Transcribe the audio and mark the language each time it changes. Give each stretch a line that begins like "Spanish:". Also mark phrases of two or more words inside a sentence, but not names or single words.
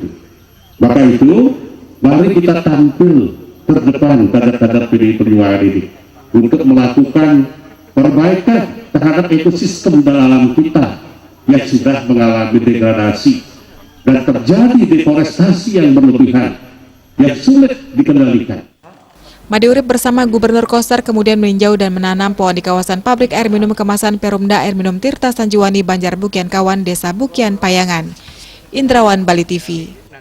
Indonesian: Maka itu, mari kita tampil terdepan kader-kader PDI Perjuangan ini untuk melakukan perbaikan terhadap ekosistem dan alam kita yang sudah mengalami degradasi dan terjadi deforestasi yang berlebihan yang sulit dikendalikan. Made Urip bersama Gubernur Koster kemudian meninjau dan menanam pohon di kawasan pabrik air minum kemasan Perumda Air Minum Tirta Sanjiwani, Banjar Bukian Kawan, Desa Bukian Payangan. Indrawan, Bali TV.